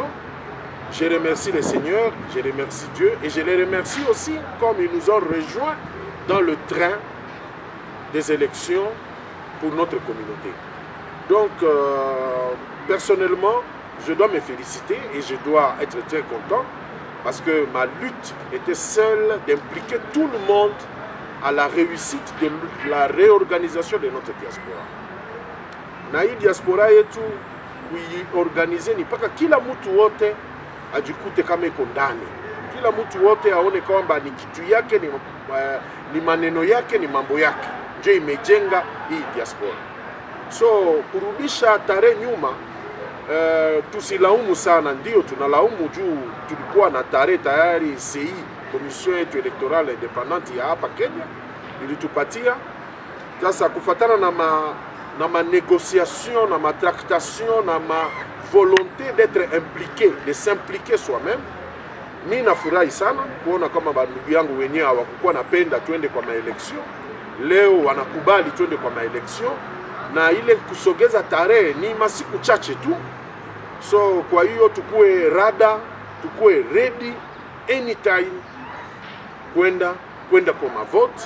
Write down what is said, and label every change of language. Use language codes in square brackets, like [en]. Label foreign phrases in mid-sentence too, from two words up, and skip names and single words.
[fr] Je remercie le Seigneur, je remercie Dieu et je les remercie aussi comme ils nous ont rejoints dans le train des élections pour notre communauté. Donc, personnellement, je dois me féliciter et je dois être très content parce que ma lutte était celle d'impliquer tout le monde à la réussite de la réorganisation de notre diaspora. [sw] Na hii diaspora yetu kuiorganize ni mpaka kila mtu wote ajikute kama iko ndani. Kila mtu wote aone kwamba ni kitu yake, ni maneno yake, ni mambo yake. Ndio imejenga hii diaspora. So kurudisha tarehe nyuma, tusilaumu sana. Ndio tunalaumu juu tulikuwa na tarehe tayari CI, Commission yetu [fr] Electorale Independante [sw] ya hapa Kenya, ilitupatia. Sasa kufatana na ma négociation, na ma tractation, na ma [fr] volonté d'être impliqué, de s'impliquer soi-même. [sw] Mimi nafurahi sana kuona kama bandugu yangu wenyewe hawakuwa napenda tuende kwa maeleksio. Leo wanakubali tuende kwa maeleksio na ile kusogeza tarehe ni masiku chache tu. So kwa hiyo tukue rada, tukue [en] ready anytime [sw] kwenda kwa mavote.